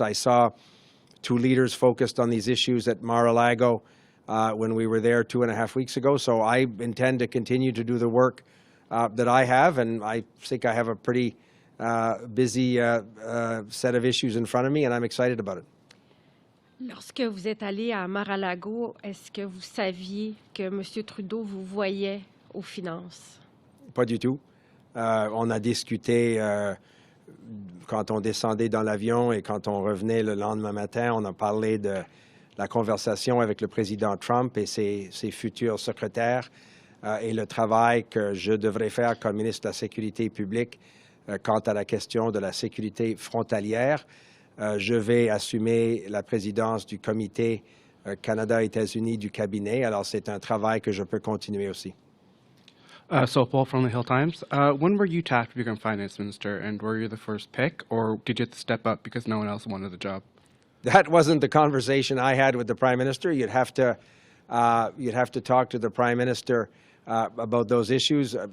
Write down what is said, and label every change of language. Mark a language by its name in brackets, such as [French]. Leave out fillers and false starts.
[English] I saw two leaders focused on these issues at Mar-a-Lago when we were there 2.5 weeks ago. So I intend to continue to do the work that I have, and I think I have a pretty busy set of issues in front of me, and I'm excited about it. [French] Lorsque vous êtes allé à Mar-a-Lago, est-ce que vous saviez que M. Trudeau vous voyait aux finances? Pas du tout. On a discuté quand on descendait dans l'avion et quand on revenait le lendemain matin, on a parlé de la conversation avec le président Trump et ses futurs secrétaires et le travail que je devrais faire comme ministre de la Sécurité publique quant à la question de la sécurité frontalière. Je vais assumer la présidence du comité Canada-États-Unis du cabinet. Alors, c'est un travail que je peux continuer aussi. [English] So Paul from the Hill Times. When were you tapped to become finance minister, and were you the first pick, or did you have to step up because no one else wanted the job? That wasn't the conversation I had with the Prime Minister. You'd have to talk to the Prime Minister about those issues.